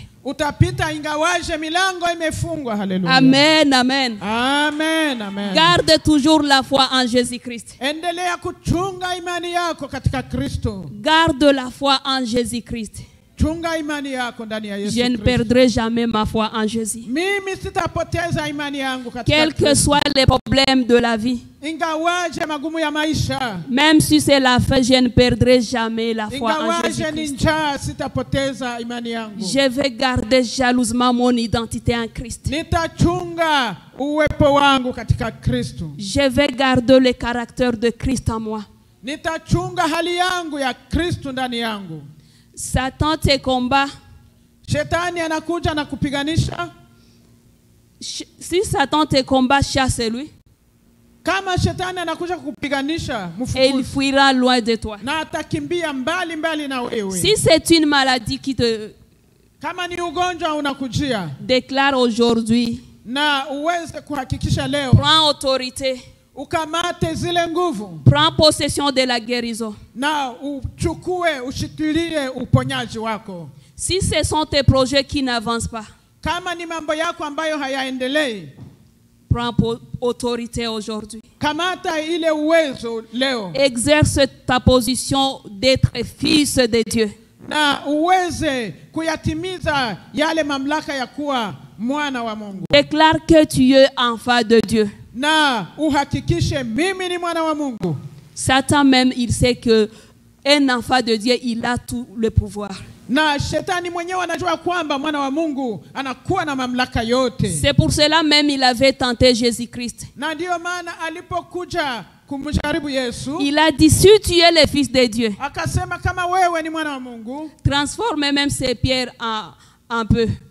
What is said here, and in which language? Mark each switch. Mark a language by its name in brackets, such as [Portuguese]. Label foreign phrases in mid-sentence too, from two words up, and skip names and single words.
[Swahili] Utapita ingawaje milango imefungwa. Haleluya. Amen, amen. Amen, amen. [French] Garde toujours la foi en Jésus-Christ. [Swahili] Endelea kuchunga imani yako katika Kristo. [French] Garde la foi en Jésus-Christ. [Swahili] Chunga imani yako ndani ya Yesu [French] Je ne perdrai jamais ma foi en Jésus. [Swahili] Mimi sitapoteza imani yangu katika [French] Quels que soient les problèmes de la vie. [Swahili] Ingawaje magumu ya maisha. [French] Même si c'est la fin, je ne perdrai jamais la foi en Jésus-Christ. [Swahili] Sitapoteza imani yangu. [French] Je vais garder jalousement mon identité en Christ. [Swahili] Nitachunga uwepo wangu katika Kristo. [French] Je vais garder le caractère de Christ en moi. [Swahili] Nitachunga hali yangu ya Kristo ndani yangu. [French] Satan te combat. [Swahili] Shetani anakuja na kupiganisha. [French] Si Satan te combat, chasse-lui. [Swahili] Kama shetani anakuja kukupiganisha, mfukuze. [French] Et il fuira loin de toi. [Swahili] Na atakimbia mbali mbali na wewe. [French] Si c'est une maladie qui te [Swahili] kama ni ugonjwa unakujia, [French] déclare aujourd'hui. [Swahili] Na uweze kuhakikisha leo. [French] Prends autorité. [Swahili] Ukamate zile nguvu. [French] Prends possession de la guérison. [Swahili] Na uchukue ushikilie uponyaji wako. [French] Si ce sont tes projets qui n'avancent pas. [Swahili] Kama ni mambo yako ambayo hayaendelei. [French] Prends autorité aujourd'hui. [Swahili] Kamata ile uwezo leo. [French] Exerce ta position d'être fils de Dieu. [Swahili] Na uweze kuyatimiza yale mamlaka ya kuwa mwana wa Mungu. [French] Déclare que tu es enfant de Dieu. [Swahili] Na uhakikishe mimi ni mwana wa Mungu. [French] Satan même, il sait que un enfant de Dieu, il a tout le pouvoir. C'est pour cela même il avait tenté Jésus-Christ. Il a dit, si tu es le Fils de Dieu, transforme même ces pierres en peu.